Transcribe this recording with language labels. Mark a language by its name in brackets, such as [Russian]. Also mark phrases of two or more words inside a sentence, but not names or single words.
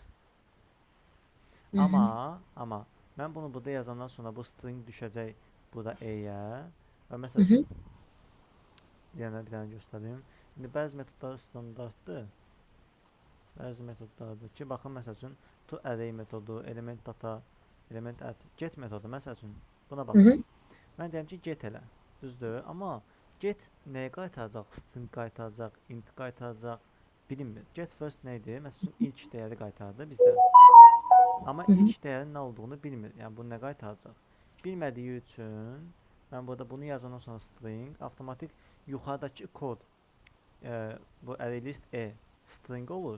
[Azerbaijani] Hı hı. Amma mən bunu burada yazandan sonra bu string düşəcək burada E-yə və Hı məsəl hı. üçün bir dənə göstərim. İndi bəzi metodlar standartdır. Bəzi metodlardır ki, baxın məsəl üçün [English] to array [Azerbaijani] metodu, [English] element data, element add, get [Azerbaijani] metodu məsəl üçün buna Hı baxın. hı. Mən deyəm ki, get elə. Düzdür? Amma get nəyi qaytaracaq? String qaytaracaq, int qaytaracaq, bilinmir. [English] Get first [Azerbaijani] nə idi? Məsəl üçün ilk dəyəri qaytardı bizdə. Amma Hı hı. ilk dəyərin nə olduğunu bilmir. Yəni bunu nə qaytaracaq? Bilmədiyi üçün mən burada bunu yazandan sonra string avtomatik yuxarıdakı kod bu [English] array list E string [Azerbaijani] olur.